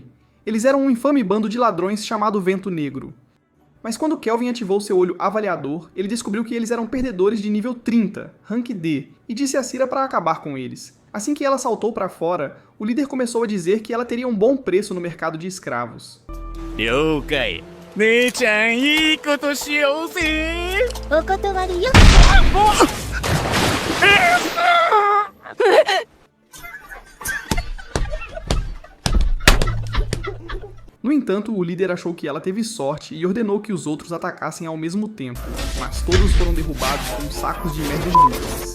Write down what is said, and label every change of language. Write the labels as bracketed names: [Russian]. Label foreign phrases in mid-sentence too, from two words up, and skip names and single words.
[Portuguese] Eles eram um infame bando de ladrões chamado Vento Negro. Mas quando Kelvin ativou seu olho avaliador, ele descobriu que eles eram perdedores de nível 30, Rank D, e disse a Seira para acabar com eles. Assim que ela saltou para fora, o líder começou a dizer que ela teria um bom preço no mercado de escravos. [Japanese] 了解。姉ちゃんいいことしようぜ。お断りよ。 [Portuguese] No entanto, o líder achou que ela teve sorte e ordenou que os outros atacassem ao mesmo tempo, mas todos foram derrubados com sacos de merda inúteis.